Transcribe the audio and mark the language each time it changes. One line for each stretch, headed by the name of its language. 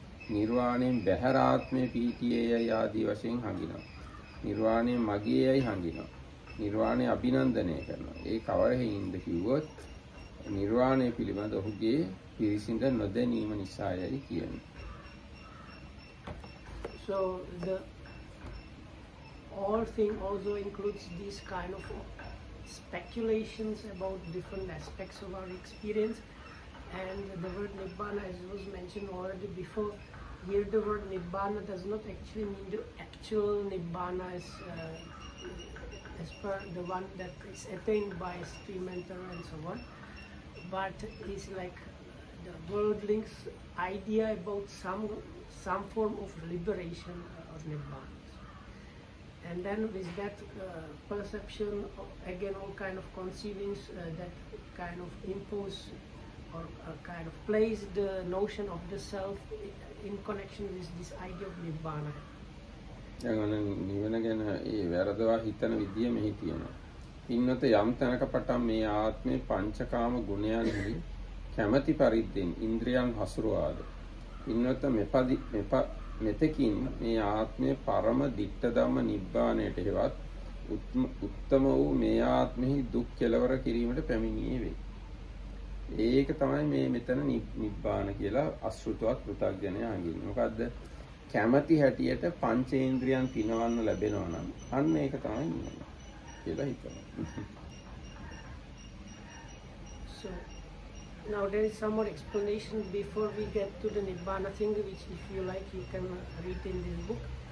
Sinhala: නිර්වාණයෙන් බැහැර ආත්මෙ පිහිටියේයි ආදී වශයෙන් හඟිනවා. නිර්වාණය මගේයයි හඟිනවා. නිර්වාණය අභිනන්දනය කරනවා. ඒ කවර හේින්ද කිව්වොත් නිර්වාණය පිළිබඳ ඔහුගේ පිරිසිඳ නොදැනීම නිසායයි කියන්නේ.
English: So the all thing also includes these kind of speculations about different aspects of our experience, And the word Nibbana, as was mentioned already before, here the word Nibbana does not actually mean the actual Nibbana as per the one that is attained by stream enter and so on, but is like the worldling's idea about some form of liberation or Nibbana. And then with that perception, again all kind of conceivings that kind of impose or kind of place the notion of the self in connection with this idea of Nibbana.
Sinhala: දැන් නිවන ගැන ඒ වැරදවා හිතන විදිය මෙහි තියෙනවා. පින්නත යම් තැනක පටන් මේ ආත්මේ පංචකාම ගුණයන්හි කැමැති පරිද්දෙන් ඉන්ද්‍රියන් හසුරුවාද. පින්නත මෙතකින් මේ ආත්මයේ පරම දිට්ඨ ධම්ම නිබ්බාණයට හේවත් උත්තම වූ මේ ආත්මෙහි දුක් කෙලවර කිරීමට පැමිණියේ වේ. ඒක තමයි මේ මෙතන නිබ්බාන කියලා අසෘතවත් පෘථග්ජනයා හංගින්නේ. මොකද්ද? කැමැති හැටියට පංචේන්ද්‍රියන් පිනවන්න ලැබෙනවා නම් අන්න ඒක තමයි නිවන කියලා හිතනවා.
English: So now there is some more explanation before we get to the Nibbana thing, which if you like you can read in this book.